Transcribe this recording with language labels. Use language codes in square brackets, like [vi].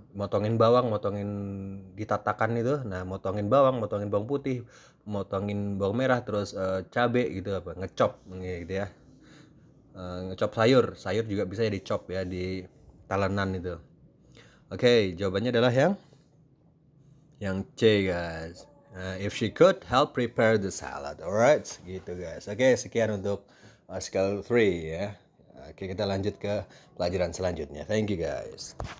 [id] Motongin bawang, motongin ditatakan itu. Nah, motongin bawang putih, motongin bawang merah, terus cabe gitu apa, ngecop gitu ya. Ngecop sayur juga bisa ya dicop ya di talenan itu. Oke, jawabannya adalah yang C guys. [en] If she could help prepare the salad, alright, [id] gitu guys. Oke, sekian untuk skill 3 ya. Oke, kita lanjut ke pelajaran selanjutnya. [en] Thank you guys.